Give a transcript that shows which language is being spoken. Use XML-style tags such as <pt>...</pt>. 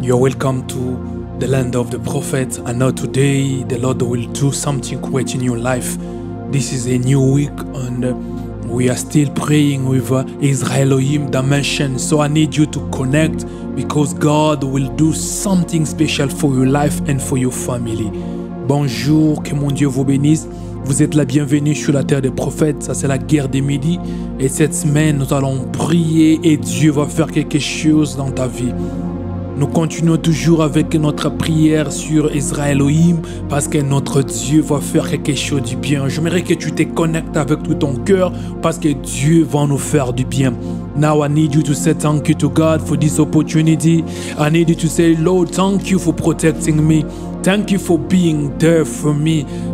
<en>You're welcome to the land of the prophet. I know today the Lord will do something great in your life. This is a new week and we are still praying with Israel Elohim dimension. So I need you to connect because God will do something special for your life and for your family.</en> <fr>Bonjour, que mon Dieu vous bénisse. Vous êtes la bienvenue sur la terre des prophètes, ça c'est la guerre des midis. Et cette semaine, nous allons prier et Dieu va faire quelque chose dans ta vie. Nous continuons toujours avec notre prière sur Israel Elohim parce que notre Dieu va faire quelque chose du bien. J'aimerais que tu te connectes avec tout ton cœur parce que Dieu va nous faire du bien.</fr> <en>Now I need you to say thank you to God for this opportunity. I need you to say, Lord, thank you for protecting me. Thank you for being there for me.</en>